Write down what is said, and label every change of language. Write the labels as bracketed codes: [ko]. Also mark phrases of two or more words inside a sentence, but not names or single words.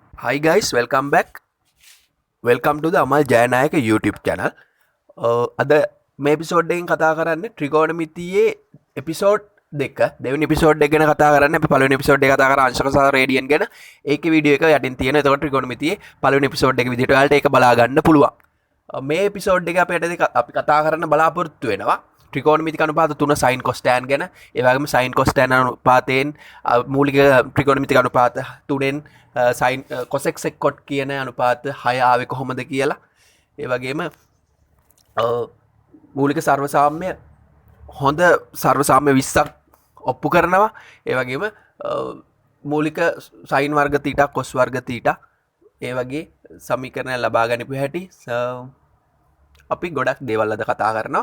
[en] Hi guys, welcome back. Welcome to the Amal Jayanayaka YouTube channel. [si] අද මේ එපිසෝඩ් එකෙන් කතා කරන්නේ ට්‍රිගෝනමිතියේ එපිසෝඩ් දෙක. දෙවෙනි එපිසෝඩ් එක ගැන කතා කරන්නේ. අපි පළවෙනි එපිසෝඩ් එක කතා කරා අංශක සහ රේඩියන් ගැන. ඒකේ වීඩියෝ එක යටින් තියෙන. එතකොට ට්‍රිගෝනමිතියේ පළවෙනි එපිසෝඩ් එක විදිහට ඔයාලට ඒක බලා ගන්න පුළුවන්. මේ එපිසෝඩ් එක අපි කතා කරන්න බලාපොරොත්තු වෙනවා ට්‍රිගෝනමිතික අනුපාත 3 [en] sin cos tan [si] ගැන. ඒ වගේම [en] sin cos tan [si] අනුපාතයෙන් මූලික ට්‍රිගෝනමිතික අනුපාත 3ෙන් [en] sin cos x cot [si] කියන අනුපාත 6 ආවේ කොහොමද කියලා. ඒ වගේම මූලික සර්වසාම්‍ය හොඳ සර්වසාම්‍ය 20ක් ඔප්පු කරනවා. ඒ වගේම මූලික sin වර්ග θ cos වර්ග θ ඒ වගේ සමීකරණ ලබා ගනිපු හැටි අපි ගොඩක් දේවල් අද කතා කරනවා.